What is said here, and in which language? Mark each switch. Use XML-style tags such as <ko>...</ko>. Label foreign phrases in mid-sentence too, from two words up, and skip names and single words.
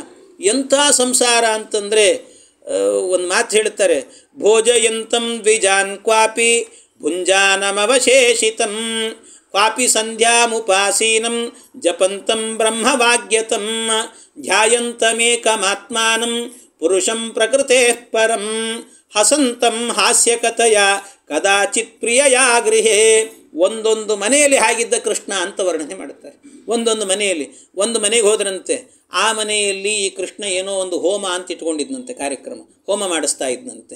<kn>ಎಂಥ ಸಂಸಾರ ಅಂತಂದರೆ ಒಂದು ಮಾತು ಹೇಳ್ತಾರೆ,</kn> <sa>ಭೋಜಯಂತಂ ದ್ವಿಜಾನ್ ಕ್ವಾಪಿ ಭುಂಜಾನಮವಶೇಷಿತಂ ಕ್ವಾಪಿ ಸಂಧ್ಯಾಮುಪಾಸೀನಂ ಜಪಂತಂ ಬ್ರಹ್ಮವಾಗ್ಯತಂ ಧ್ಯಾಯಂತಮೇಕಮಾತ್ಮಾನಂ ಪುರುಷಂ ಪ್ರಕೃತೆ ಪರಂ ಹಸಂತಂ ಹಾಸ್ಯಕಥಯ ಕದಾಚಿತ್ ಪ್ರಿಯಯಾ ಗೃಹೇ.</sa> <kn>ಒಂದೊಂದು ಮನೆಯಲ್ಲಿ ಹಾಗಿದ್ದ ಕೃಷ್ಣ ಅಂತ ವರ್ಣನೆ ಮಾಡುತ್ತಾರೆ. ಒಂದೊಂದು ಮನೆಯಲ್ಲಿ, ಒಂದು ಮನೆಗೆ ಹೋದ್ರಂತೆ. ಆ ಮನೆಯಲ್ಲಿ ಈ ಕೃಷ್ಣ ಏನೋ ಒಂದು ಹೋಮ ಅಂತ ಇಟ್ಕೊಂಡಿದ್ದಂತೆ, ಕಾರ್ಯಕ್ರಮ ಹೋಮ ಮಾಡಿಸ್ತಾ ಇದ್ದಂತೆ.</kn>